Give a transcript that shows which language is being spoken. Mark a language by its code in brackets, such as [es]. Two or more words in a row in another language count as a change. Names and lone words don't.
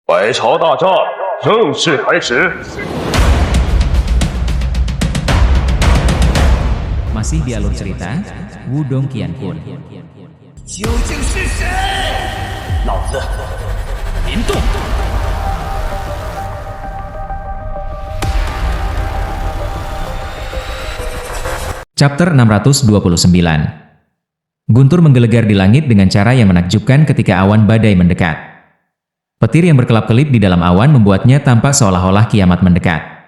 [zh] 百朝大战正式开始。 [id] Masih di alur cerita Wudong Qianpun. [zh] 究竟是谁？老子林动。 [id] Chapter 629. Guntur menggelegar di langit dengan cara yang menakjubkan ketika awan badai mendekat. Petir yang berkelap-kelip di dalam awan membuatnya tampak seolah-olah kiamat mendekat.